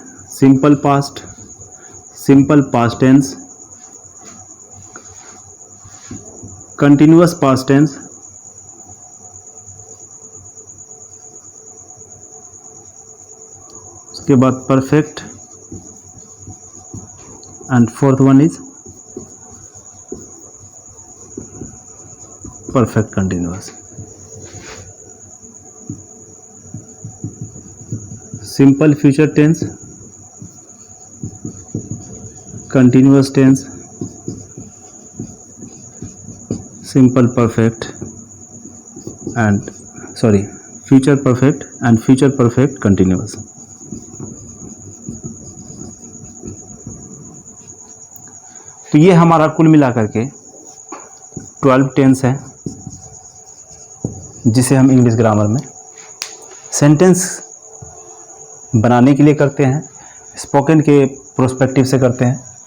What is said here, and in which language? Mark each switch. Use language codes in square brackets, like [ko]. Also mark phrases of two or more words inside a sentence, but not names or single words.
[en] simple past tense, continuous past tense, [hi] उसके बाद [en] perfect, and fourth one is perfect continuous. simple future tense, continuous tense, simple perfect and future perfect and future perfect continuous। [hi] तो ये हमारा कुल मिलाकर के 12 टेंस है, जिसे हम [en] English grammar [hi] में सेंटेंस बनाने के लिए करते हैं, स्पोकन के प्रोस्पेक्टिव से करते हैं।